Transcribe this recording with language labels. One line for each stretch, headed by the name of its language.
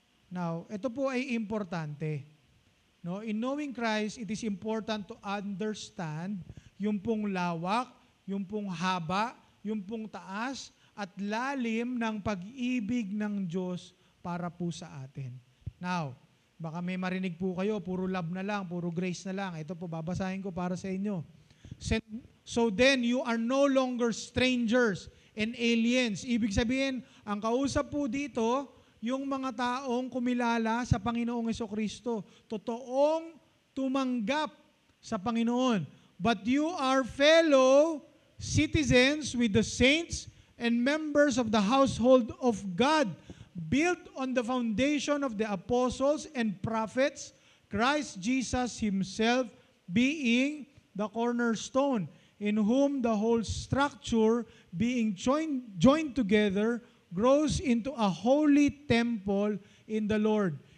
Filipino: Now, ito po ay importante. No,
English: in knowing Christ, it is important to understand
Filipino: yung pong lawak, yung pong haba, yung pong taas, at lalim ng pag-ibig ng Diyos para po sa atin. Now, baka may marinig po kayo, puro love na lang, puro grace na lang. Ito po, babasahin ko para sa inyo.
English: So then, you are no longer strangers and aliens.
Filipino: Ibig sabihin, ang kausap po dito, yung mga taong kumilala sa Panginoong Jesucristo, totoong tumanggap sa Panginoon.
English: But you are fellow citizens with the saints and members of the household of God, built on the foundation of the apostles and prophets, Christ Jesus Himself being the cornerstone, in whom the whole structure being joined together grows into a holy temple in the Lord.